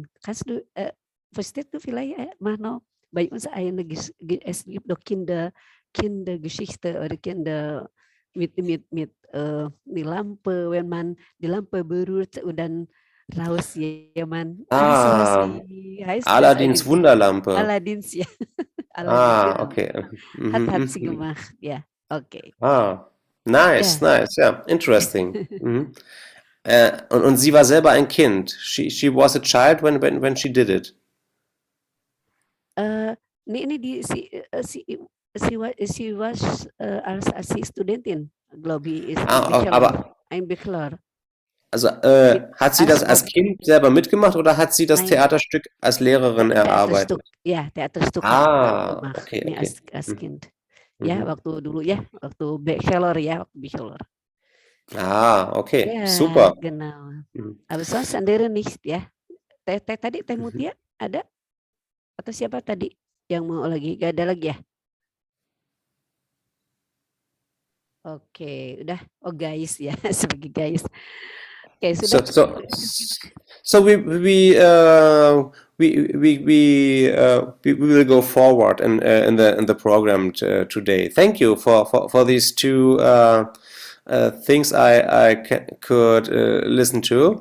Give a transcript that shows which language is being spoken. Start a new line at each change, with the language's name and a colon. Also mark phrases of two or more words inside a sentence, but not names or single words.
German: Kannst du, verstehst du vielleicht, Marno? Bei uns es gibt doch Kindergeschichte oder Kinder mit die Lampe, wenn man die Lampe berührt und dann raus jemand. Wie heißt Aladdins das Wunderlampe. Aladdins, ja. Aladdin, genau. Okay. Hat sie gemacht, ja. Okay.
English: Nice, ja, interesting.
German: Und sie war selber ein Kind.
English: She was a child when she did it.
German: Sie was als Studentin, glaube ich, ist ein Bachelor. Also hat sie das als Kind selber mitgemacht oder hat sie das Theaterstück als Lehrerin erarbeitet? Ja, Theaterstück gemacht. Okay. Nee, als Kind. Ja,
Indonesian: waktu dulu ya, waktu Bachelor ya, Bachelor.
German: Okay, Ja, super. Genau. Aber sonst sendiri nicht ya.
Indonesian: Tadi Teh Mutia ada?
German: Atau siapa tadi yang mau lagi? Gak ada lagi ya? Oke, udah. Oh guys ya, sebagai guys. Okay, sudah. So we will go forward in the program today. Thank you for these two things I could listen to.